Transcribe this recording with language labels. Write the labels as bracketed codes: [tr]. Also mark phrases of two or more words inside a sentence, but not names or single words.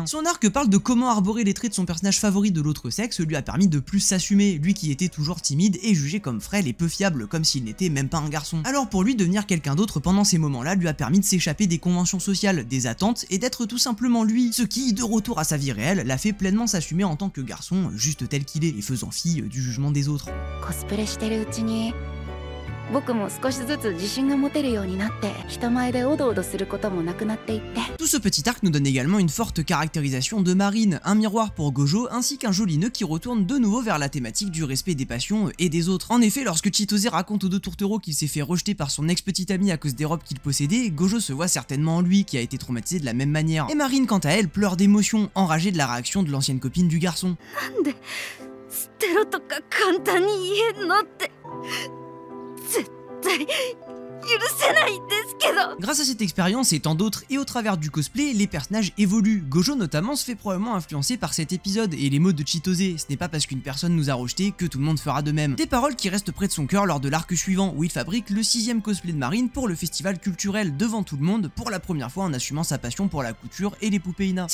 [fr] Son arc parle de comment arborer les traits de son personnage favori de l'autre sexe lui a permis de plus s'assumer, lui qui était toujours timide et jugé comme frêle et peu fiable, comme s'il n'était même pas un garçon. Alors pour lui devenir quelqu'un d'autre pendant ces moments-là lui a permis de s'échapper des conventions sociales, des attentes et d'être tout simplement lui, ce qui, de retour à sa vie réelle, l'a fait pleinement s'assumer en tant que garçon, juste tel qu'il est, et faisant fi du jugement des autres. [ja] してるうちに僕も少しずつ自信が持てるようになって人前でおどおどすることもなくなっていって [fr] Tout ce petit arc nous donne également une forte caractérisation de Marine, un miroir pour Gojo ainsi qu'un joli nœud qui retourne de nouveau vers la thématique du respect des passions et des autres. En effet, lorsque Chitose raconte aux deux tourtereaux qu'il s'est fait rejeter par son ex-petite amie à cause des robes qu'il possédait, Gojo se voit certainement en lui qui a été traumatisé de la même manière. Et Marine quant à elle pleure d'émotion, enragée de la réaction de l'ancienne copine du garçon. [ja] 捨てろとか簡単に言えんのって絶対許せないですけど。 [fr] Grâce à cette expérience et tant d'autres et au travers du cosplay, les personnages évoluent. Gojo notamment se fait probablement influencer par cet épisode et les mots de Chitose. Ce n'est pas parce qu'une personne nous a rejeté que tout le monde fera de même. Des paroles qui restent près de son cœur lors de l'arc suivant où il fabrique le 6ème cosplay de Marine pour le festival culturel devant tout le monde pour la première fois en assumant sa passion pour la couture et les poupées Ina.